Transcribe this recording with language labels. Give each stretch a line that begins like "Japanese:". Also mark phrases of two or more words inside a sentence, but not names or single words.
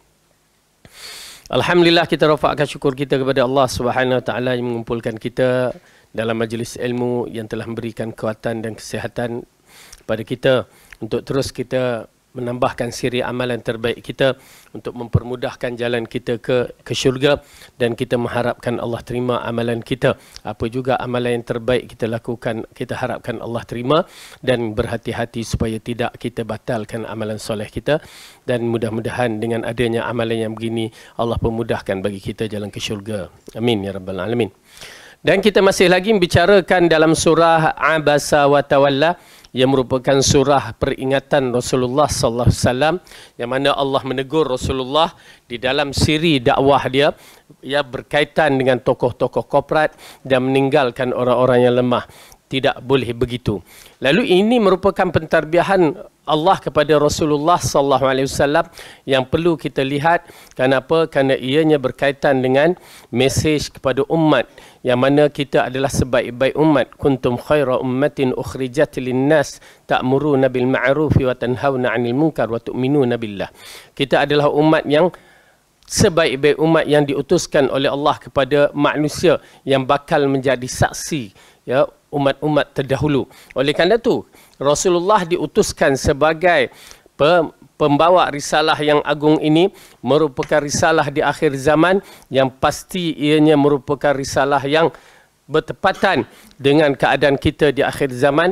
Malay: Alhamdulillah, kita rafakkan syukur kita kepada Allah
Arabic: سبحانه وتعالى
Malay: yang mengumpulkan kita dalam majlis ilmu yang telah memberikan kekuatan dan kesihatan kepada kita untuk terus kita menambahkan siri amalan terbaik kita untuk mempermudahkan jalan kita ke syurga, dan kita mengharapkan Allah terima amalan kita. Apa juga amalan yang terbaik kita lakukan, kita harapkan Allah terima, dan berhati-hati supaya tidak kita batalkan amalan soleh kita, dan mudah-mudahan dengan adanya amalan yang begini Allah pemudahkan bagi kita jalan ke syurga.
Arabic: آمين يا رب العالمين.
Malay: Dan kita masih lagi membicarakan dalam surah Abasa wa Tawalla, yang merupakan surah peringatan Rasulullah
Arabic: صلى الله عليه وسلم,
Malay: yang mana Allah menegur Rasulullah di dalam siri dakwah dia, ia berkaitan dengan tokoh-tokoh korporat dan meninggalkan orang-orang yang lemah. Tidak boleh begitu. Lalu ini merupakan pentarbiahan Allah kepada Rasulullah
Arabic: صلى الله عليه وسلم
Malay: yang perlu kita lihat. Kenapa? Kerana ianya berkaitan dengan mesej kepada umat, yang mana kita adalah sebaik-baik umat.
Arabic: كنتم خير أمة أخرجت للناس تأمرون بالمعروف وتنهون عن المنكر وتؤمنون بالله.
Malay: Kita adalah umat yang sebaik-baik umat yang diutuskan oleh Allah kepada manusia, yang bakal menjadi saksi, ya, umat-umat terdahulu. Oleh kerana itu, Rasulullah diutuskan sebagai pembawa risalah yang agung ini, merupakan risalah di akhir zaman, yang pasti ianya merupakan risalah yang bertepatan dengan keadaan kita di akhir zaman.